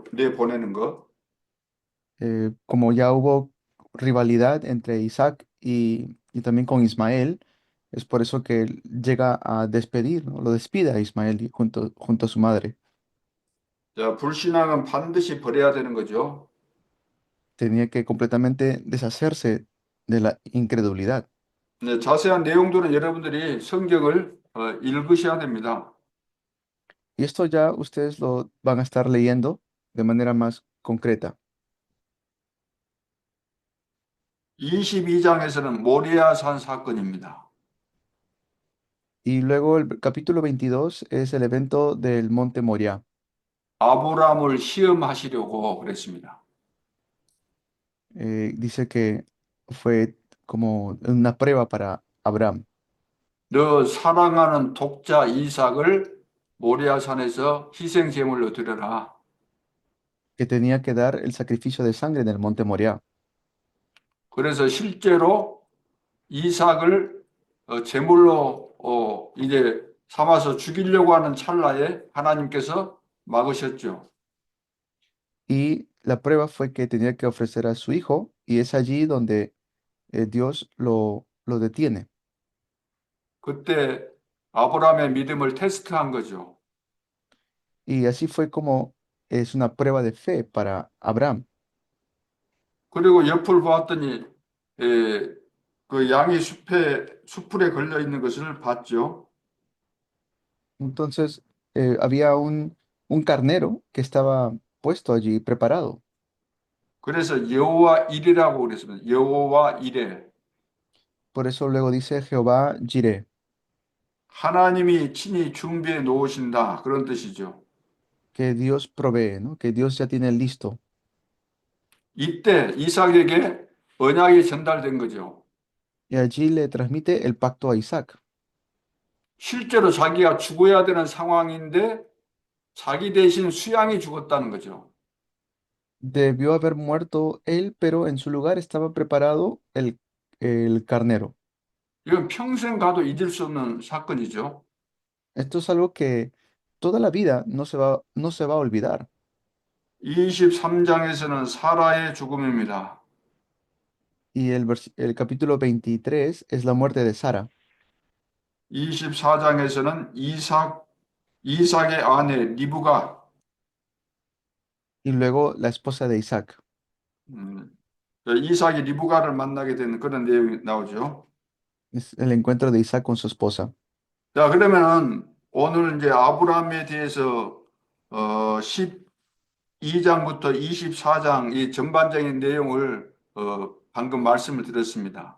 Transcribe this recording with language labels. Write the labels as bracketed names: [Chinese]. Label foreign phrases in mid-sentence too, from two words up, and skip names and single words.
[Korean] 보내는 거. [Spanish] Como ya hubo rivalidad entre Isaac y también con Ismael, es por eso que él llega a despedir, ¿no? Lo despide a Ismael junto a su madre. [Korean] 자, 불신앙은 반드시 버려야 되는 거죠. [Spanish] Tenía que completamente deshacerse de la incredulidad. [Korean] 네, 자세한 내용들은 여러분들이 성경을 읽으셔야 됩니다. [Spanish] Y esto ya ustedes lo van a estar leyendo de manera más concreta. [Korean] 22장에서는 모리아산 사건입니다. [Spanish] Y luego el capítulo 22 es el evento del monte Moriah. [Korean] 아브라함을 시험하시려고 그랬습니다. [Spanish] Dice que fue como una prueba para Abraham, [Korean] 너 사랑하는 독자 이삭을 모리아산에서 희생 제물로 드려라. [Spanish] que tenía que dar el sacrificio de sangre en el monte Moriah. [Korean] 그래서 실제로 이삭을 제물로 이제 삼아서 죽이려고 하는 찰나에 하나님께서 막으셨죠. [Spanish] Y la prueba fue que tenía que ofrecer a su hijo y es allí donde Dios lo detiene. [Korean] 그때 아브라함의 믿음을 테스트한 거죠. [Spanish] Y así fue como es una prueba de fe para Abraham. [Korean] 그리고 옆을 보았더니 에, 그 양이 수풀에 걸려 있는 것을 봤죠. [Spanish] Entonces había un carnero que estaba puesto allí, preparado. [Korean] 그래서 여호와 일이라고 그랬습니다. 여호와 일에 [Spanish] Por eso luego dice Jehová Jireh, [Korean] 하나님이 친히 준비해 놓으신다 그런 뜻이죠. [Spanish] que Dios provee, ¿no? Que Dios ya tiene listo. [Korean] 이때 이삭에게 언약이 전달된 거죠. [Spanish] Y allí le transmite el pacto a Isaac. [Korean] 실제로 자기가 죽어야 되는 상황인데 자기 대신 수양이 죽었다는 거죠. [Spanish] Debió haber muerto él, pero en su lugar estaba preparado el carnero. [Korean] 이건 평생 가도 잊을 수 없는 사건이죠. [Spanish] Esto es algo que toda la vida no se va a olvidar. [Korean] 23장에서는 사라의 죽음입니다. [Spanish] Y el capítulo 23 es la muerte de Sara. [Korean] 24장에서는 이삭의 아내 리브가 [Spanish] Y luego la esposa de Isaac. [Korean] 이삭이 리브가를 만나게 되는 그런 내용이 나오죠. [Spanish] Es el encuentro de Isaac con su esposa. [Korean] 자, 그러면은 오늘 이제 아브라함에 대해서 12장부터 24장 이 전반적인 내용을 방금 말씀을 드렸습니다.